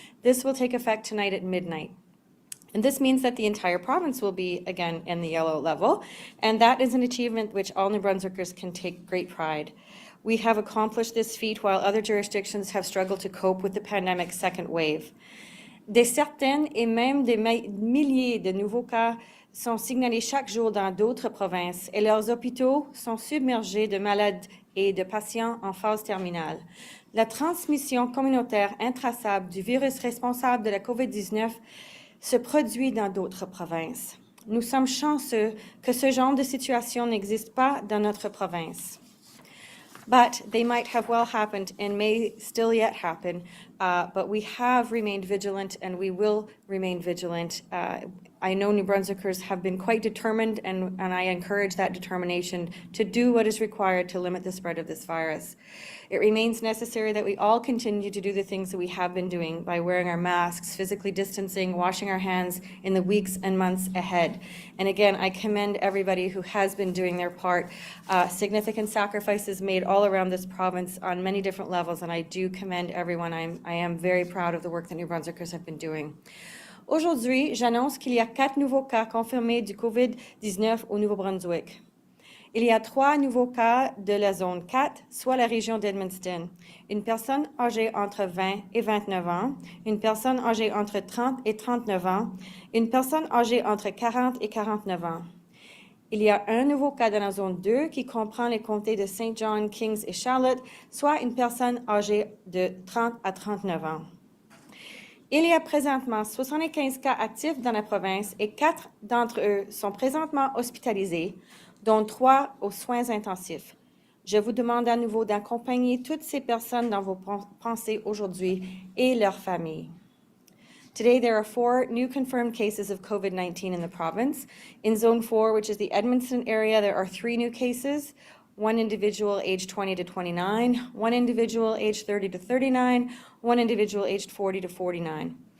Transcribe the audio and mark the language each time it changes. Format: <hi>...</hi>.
<en>This will take effect tonight at midnight. And this means that the entire province will be, again, in the yellow level, and that is an achievement which all New Brunswickers can take great pride. We have accomplished this feat while other jurisdictions have struggled to cope with the pandemic's second wave.</en> <fr>Des centaines et même des milliers de nouveaux cas sont signalés chaque jour dans d'autres provinces et leurs hôpitaux sont submergés de malades et de patients en phase terminale. La transmission communautaire intraçable du virus responsable de la COVID-19 se produit dans d'autres provinces. Nous sommes chanceux que ce genre de situation n'existe pas dans notre province.</fr> <en>But they might have well happened and may still yet happen, but we have remained vigilant and we will remain vigilant. I know New Brunswickers have been quite determined, and I encourage that determination to do what is required to limit the spread of this virus. It remains necessary that we all continue to do the things that we have been doing by wearing our masks, physically distancing, washing our hands in the weeks and months ahead. And again, I commend everybody who has been doing their part. Significant sacrifices made all around this province on many different levels, and I do commend everyone. I am very proud of the work that New Brunswickers have been doing.</en> <fr>Aujourd'hui, j'annonce qu'il y a 4 nouveaux cas confirmés du COVID-19 au Nouveau-Brunswick. Il y a 3 nouveaux cas de la zone 4, soit la région d'Edmundston. Une personne âgée entre 20 et 29 ans, une personne âgée entre 30 et 39 ans, une personne âgée entre 40 et 49 ans. Il y a un nouveau cas dans la zone 2 qui comprend les comtés de Saint John, Kings et Charlotte, soit une personne âgée de 30 à 39 ans. Il y a présentement 75 cas actifs dans la province et 4 d'entre eux sont présentement hospitalisés, dont 3 aux soins intensifs. Je vous demande à nouveau d'accompagner toutes ces personnes dans vos pensées aujourd'hui et leurs familles.</fr> <en>Today, there are 4 new confirmed cases of COVID-19 in the province. In Zone 4, which is the Edmundston area, there are 3 new cases. 1 individual aged 20 to 29, 1 individual aged 30 to 39, 1 individual aged 40 to 49.</en>